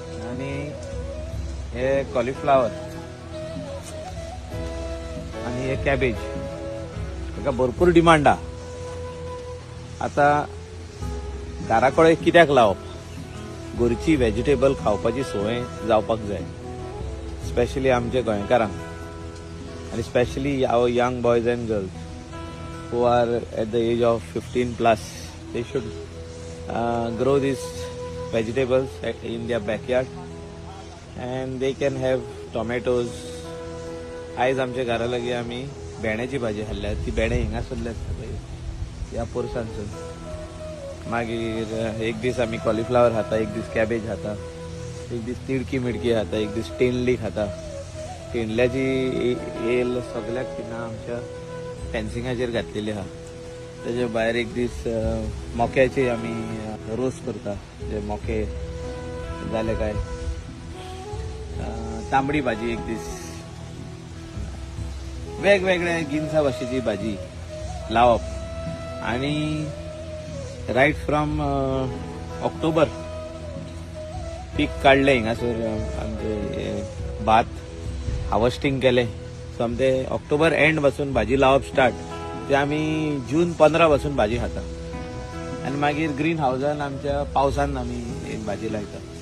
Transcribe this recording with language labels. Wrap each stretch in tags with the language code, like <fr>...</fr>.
<gom>आनी हे कॉलीफ्लावर आनी हे कॅबेज ताका भरपूर डिमांड आहा. आतां घरा कडेन कित्याक लावप? घरची व्हेजिटेबल खावपाची संवय जावपाक जाय, स्पेशली आमच्या गोंयकारांक, आनी specially</gom> <en>Our young boys and girls who are at the age of 15 plus. They should grow these vegetables in their backyard and they can have tomatoes.</en> <gom>आयज आमच्या घरा लागीं आमी भेंड्याची भाजी खाल्ल्या. ती भेंडे हिंगासरले आसता पळय ह्या पोरसांसून. मागीर एक दीस आमी कॉलीफ्लावर खाता, एक दीस कॅबेज खाता, एक दीस तिडकी मिडकी खाता, एक दीस टेंडली खाता. टेंडल्याची येल सगळ्याक तिंगा आमच्या फेन्सिंगाचेर घातलेली आहा. तेजे भायर एक दीस मोक्याचे आमी रोस करता. जे मोके जाले काय तांबडी भाजी एक दीस. वेगवेगळे गिन्सा भाशेची भाजी लावप. आणि</gom> <en>right from October</en> <gom>पीक काडले हिंगासर आमचे भात हार्वेस्टिंग केले. समते ऑक्टोबर एंड पासून भाजी लावप स्टार्ट. ते आमी जून 15 पासून भाजी खाता. आनी मागीर ग्रीन हावजान आमच्या पावसान आमी भाजी लायता.</gom>